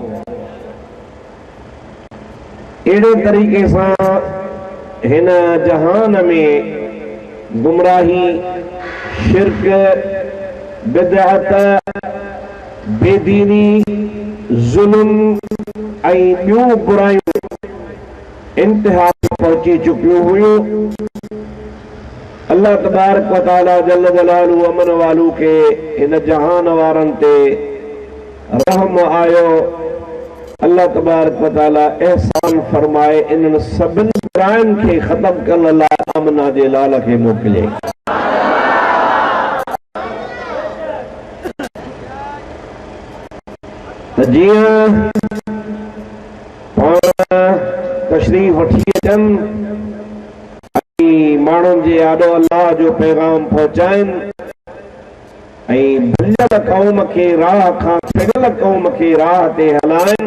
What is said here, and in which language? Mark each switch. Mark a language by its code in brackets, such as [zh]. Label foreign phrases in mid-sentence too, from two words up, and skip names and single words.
[sd] अहिड़े तरीक़े सां हिन जहान में गुमराही, शिरक, बिदअत, बेदीनी, ज़ुल्म ऐं ॿियूं बुरायूं इंतिहा पहुची चुकियूं हुयूं। [ar] الله تبارك وتعالى جل جلاله [sd] अमन वालू के इन जहान वारनि ते रहम आयो। [ar] الله تبارك وتعالى [sd] एहसान फरमाए इन्हनि सभिनी बुराइयुनि खे ख़त्म करण लाइ आमना जे लाल खे मोकिले। जीअं पाण तशरीफ़ वठी अचनि माण्हुनि जे आॾो अल्लाह जो पैगाम पहुचाइनि ऐं भुलियल क़ौम खे राह खां फिरल क़ौम खे राह ते हलाइनि।